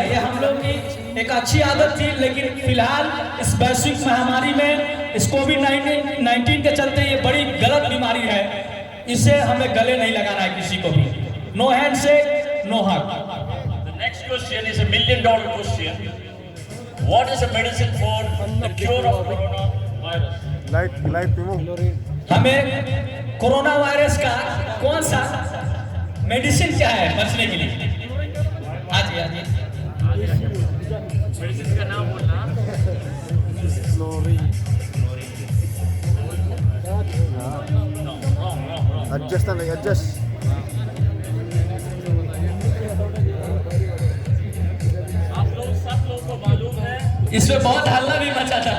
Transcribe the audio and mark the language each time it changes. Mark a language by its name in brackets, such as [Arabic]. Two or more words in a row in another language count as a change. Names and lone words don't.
[Hindi] ये हम लोग की एक अच्छी आदत थी, लेकिन फिलहाल इस वैश्विक महामारी में इस कोविड-19 के चलते ये बड़ी गलत बीमारी है, इसे हमें गले नहीं लगाना है किसी को भी। [English] No handshake, no hug. The next question is $1 million question. What is the medicine for the cure of coronavirus? [Filipino] Light mo. [Hindi] हमें कोरोना वायरस का कौन सा मेडिसिन क्या है बचने के लिए? आज मेडिसिन का नाम बोलना। [Filipino] Adjust na, adjust. [Hindi] आप लोग सब लोगों को मालूम है, इसमें बहुत हल्ला भी मचा था।